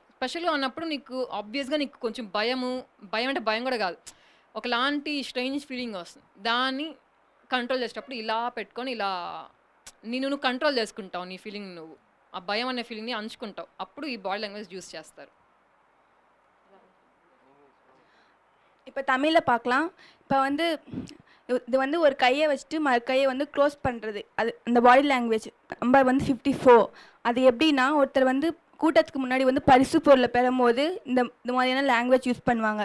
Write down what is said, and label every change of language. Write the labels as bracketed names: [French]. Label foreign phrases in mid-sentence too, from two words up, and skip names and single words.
[Telugu] స్పెషల్గా ఉన్నప్పుడు నీకు ఆబ్వియస్గా నీకు కొంచెం భయం అంటే భయం కూడా కాదు, ఒకలాంటి [English] strange feeling [Telugu] వస్తుంది. దాన్ని కంట్రోల్ చేసేటప్పుడు ఇలా పెట్టుకొని ఇలా నువ్వు కంట్రోల్ చేసుకుంటావు. నీ ఫీలింగ్ నువ్వు ఆ భయం అనే ఫీలింగ్ని అంచుకుంటావు. అప్పుడు ఈ [English] body language use [Telugu] చేస్తారు. [Tamil] இப்போ தமிழில் பார்க்கலாம். இப்போ வந்து இது வந்து ஒரு கையை வச்சுட்டு மறு கையை வந்து க்ளோஸ் பண்ணுறது, அது அந்த [English] body language number [Tamil] வந்து 54. அது எப்படின்னா, ஒருத்தர் வந்து கூட்டத்துக்கு முன்னாடி வந்து பரிசு பொருளை பெறும்போது இந்த மாதிரியான [English] language use [Tamil] பண்ணுவாங்க.